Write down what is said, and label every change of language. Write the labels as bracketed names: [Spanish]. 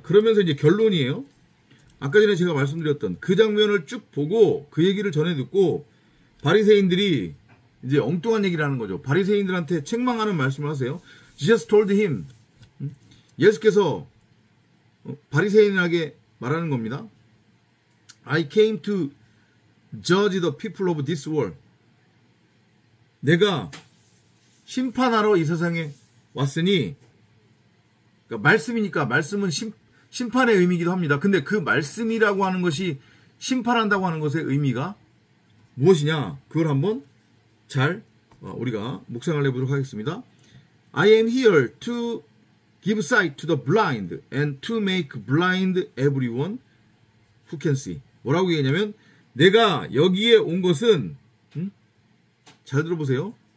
[Korean] 그러면서 이제 결론이에요. 아까 전에 제가 말씀드렸던 그 장면을 쭉 보고 그 얘기를 전해 듣고 바리새인들이 이제 엉뚱한 얘기를 하는 거죠. 바리새인들한테 책망하는 말씀을 하세요. [English] Jesus told him. [Korean] 예수께서 바리새인에게 말하는 겁니다. [English] I came to judge the people of this world. [Korean] 내가 심판하러 이 세상에 왔으니, 그러니까 말씀이니까 말씀은 심판의 의미이기도 합니다. 근데 그 말씀이라고 하는 것이 심판한다고 하는 것의 의미가 무엇이냐? 그걸 한번 잘 우리가 묵상을 해보도록 하겠습니다. [English] I am here to give sight to the blind and to make blind everyone who can see. [Korean] 뭐라고 얘기하냐면 내가 여기에 온 것은 잘 들어보세요.